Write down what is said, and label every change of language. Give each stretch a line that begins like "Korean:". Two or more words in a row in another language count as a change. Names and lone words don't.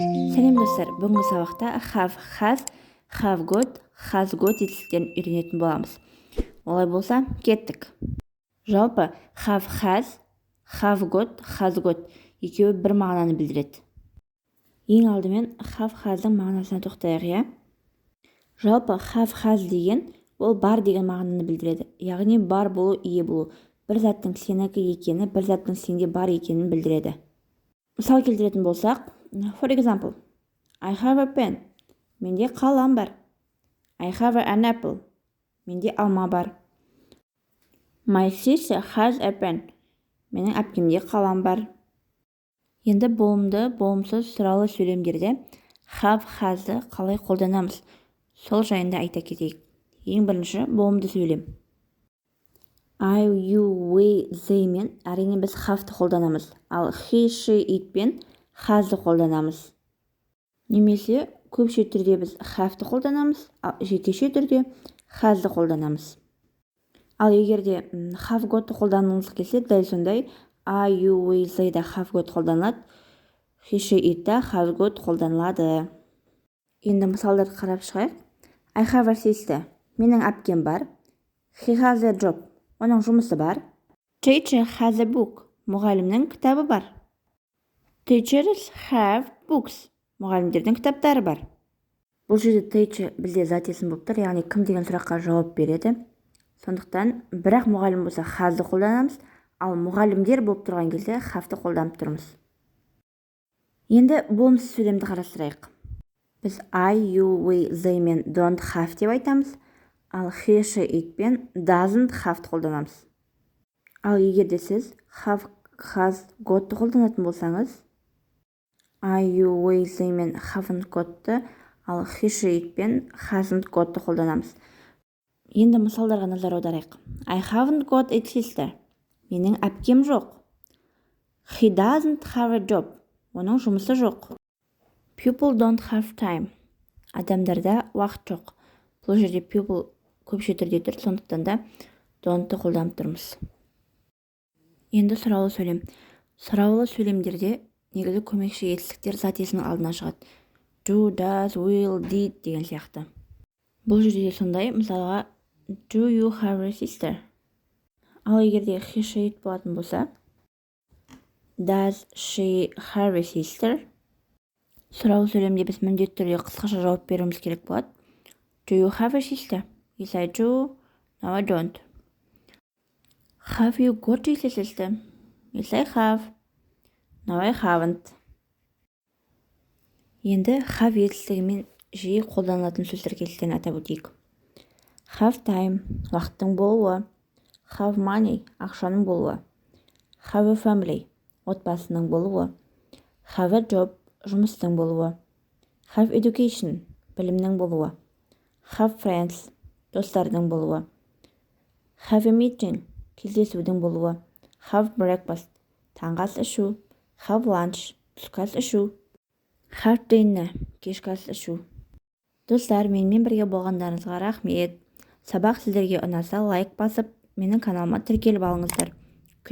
Kazakh: Сәлем достар, бүгінгі сабақта
English: have, have got, has got
Kazakh: етістіктерін үйренетін боламыз. Олай болса, кеттік. Жалпы
English: have have got, has got
Kazakh: екеуі бір мағынаны білдіреді. Ең алдымен
English: have has'дың
Kazakh: мағынасына тоқтайық, иә? Жалпы
English: have has
Kazakh: деген ол бар деген мағынаны білдіреді. Яғни бар болу, ие болу. Бір заттың сенікі екені, бір заттың сенде бар екенін білдіреді. Мысал келтіретін болсақ,
English: for example, I have a pen.
Kazakh: Менде қалам бар.
English: I have an apple.
Kazakh: Менде алма бар.
English: My sister has a pen.
Kazakh: Менің әпкемде қалам бар. Енді болымды, болымсыз сұралы сөйлемдерде have, has'ды қалай қолданамыз? Сол жайында айта кетейік. Ең бірінші болымды сөйлем.
English: I, you, we, they
Kazakh: мен әрине біз have'ды қолданамыз. Ал
English: he, she, it
Kazakh: пен has'ды қолданамыз. Немесе көпше түрде біз have'ды қолданамыз, ал жекеше түрде has'ды қолданамыз. Ал егерде
English: have got'ты
Kazakh: қолданғыңыз келсе, дәл сондай
English: I, you, we, they
Kazakh: да
English: have got
Kazakh: қолданылады,
English: he, she, it
Kazakh: да
English: has got
Kazakh: қолданылады. Енді мысалдарды қарап шығайық.
English: I have a sister.
Kazakh: Менің әпкем бар.
English: He has a job.
Kazakh: Оның жұмысы бар.
English: Teacher has a book.
Kazakh: Мұғалімнің кітабы бар.
English: Teachers have books.
Kazakh: Мұғалімдердің кітаптары бар. Бұл жерде teacher бізде зат есім болып тұр, яғни кім деген сұраққа жауап береді. Сондықтан бірақ мұғалім болса has'ды қолданамыз, ал мұғалімдер болып тұрған кезде have'ды қолданып тұрмыз. Енді болымсыз сөйлемді қарастырайық. Біз
English: I, you, we, they
Kazakh: мен
English: don't have
Kazakh: деп айтамыз, ал
English: he, she, it
Kazakh: пен
English: doesn't have
Kazakh: қолданамыз. Ал егерде сіз
English: have, has, got'ты
Kazakh: қолданатын болсаңыз,
English: I, you, we, they
Kazakh: мен
English: haven't got'ты,
Kazakh: ал
English: he, she, it
Kazakh: пен
English: hasn't got'ты
Kazakh: қолданамыз. Енді мысалдарға назар аударайық.
English: I haven't got a sister.
Kazakh: Менің әпкем жоқ.
English: He doesn't have a job.
Kazakh: Оның жұмысы жоқ.
English: People don't have time.
Kazakh: Адамдарда уақыт жоқ. Бұл жерде people көпше түрде тұр, сондықтан да don'тты қолданып тұрмыз. Енді сұраулы сөйлем. Сұраулы сөйлемдерде негізі көмекші етістіктер зат есімнің алдына шығады.
English: Do, does, will, did
Kazakh: деген сияқты. Бұл жерде сондай, мысалға
English: Do you have a sister?
Kazakh: Ал егерде
English: he, she, it
Kazakh: болатын болса,
English: Does she have a sister?
Kazakh: Сұраулы сөйлемде біз міндетті түрде қысқаша жауап беруіміз керек болады.
English: Do you have a sister? Yes, I do. No, I don't. Have you got a sister? Yes, I have. No, I haven't.
Kazakh: Енді have етістігімен жиі қолданылатын сөздер келесілерін атап өтейік.
English: Have time,
Kazakh: уақыттың болуы.
English: Have money,
Kazakh: ақшаның болуы.
English: Have a family,
Kazakh: отбасының болуы.
English: Have a job,
Kazakh: жұмыстың болуы.
English: Have education,
Kazakh: білімнің болуы.
English: Have friends,
Kazakh: достардың болуы.
English: Have a meeting,
Kazakh: кездесудің болуы.
English: Have breakfast,
Kazakh: таңғы ас ішу.
English: Have lunch,
Kazakh: түскі ас ішу. Have dinner, кешкі ас ішу. Достар, менімен бірге болғандарыңызға рахмет. Сабақ сіздерге ұнаса лайк басып, менің каналыма тіркеліп алыңыздар.